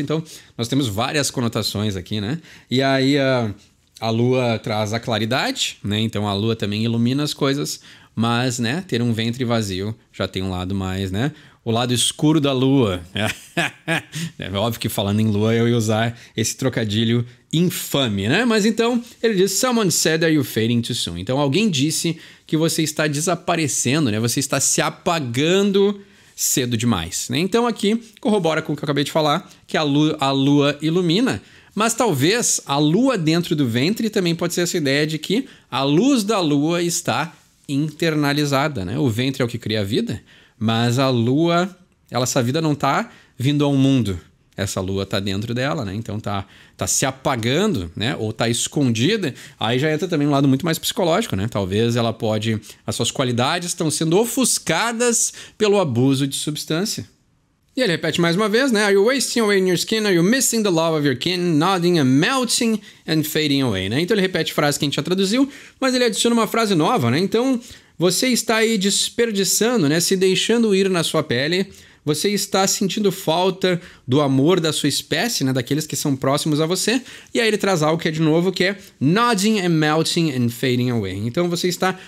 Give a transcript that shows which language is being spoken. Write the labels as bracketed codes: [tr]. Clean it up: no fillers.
[pt] Então, nós temos várias conotações aqui, né? E aí, a lua traz a claridade, né? Então, a lua também ilumina as coisas. Mas, né? Ter um ventre vazio já tem um lado mais, né? O lado escuro da lua. É óbvio que falando em lua eu ia usar esse trocadilho infame, né? Mas então, ele diz: [en] Someone said that you're fading too soon. [pt] Então, alguém disse que você está desaparecendo, né? Você está se apagando cedo demais, né? Então, aqui corrobora com o que eu acabei de falar, que a lua ilumina, mas talvez a lua dentro do ventre também pode ser essa ideia de que a luz da lua está internalizada, né? O ventre é o que cria a vida, mas a lua, essa vida não está vindo ao mundo. Essa lua está dentro dela, né? Então tá se apagando, né? Ou tá escondida. Aí já entra também um lado muito mais psicológico, né? Talvez as suas qualidades estão sendo ofuscadas pelo abuso de substância. E ele repete mais uma vez, né? [en] Are you wasting away in your skin? Are you missing the love of your kin? Nodding and melting and fading away, [pt] né? Então ele repete frases que a gente já traduziu, mas ele adiciona uma frase nova, né? Então você está aí desperdiçando, né? Se deixando ir na sua pele. Você está sentindo falta do amor da sua espécie, né? Daqueles que são próximos a você. E aí ele traz algo que é de novo, que é [en] nodding and melting and fading away. [pt] Então você está...